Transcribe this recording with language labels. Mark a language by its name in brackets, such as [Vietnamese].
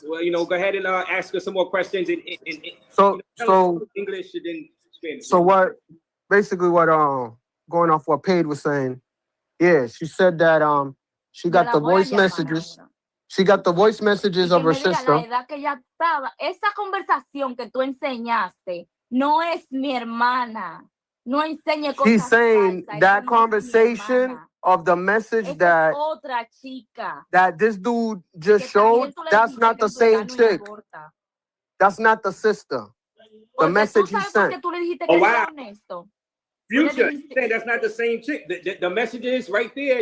[English] Well, you know, go ahead and ask us some more questions in So English and then Spanish. So what? Basically, what going off what Paige was saying. Yeah, she said that she got the voice messages. She got the voice messages of her sister. [Spanish] La edad que ella estaba, esa conversación que tú enseñaste no es mi hermana. No enseñe cosas. [English] She's saying that conversation of the message that [Spanish] otra chica. [English] That this dude just showed, that's not the same chick. That's not the sister. The message he sent. Oh, wow. Future, you saying that's not the same chick. The message is right there.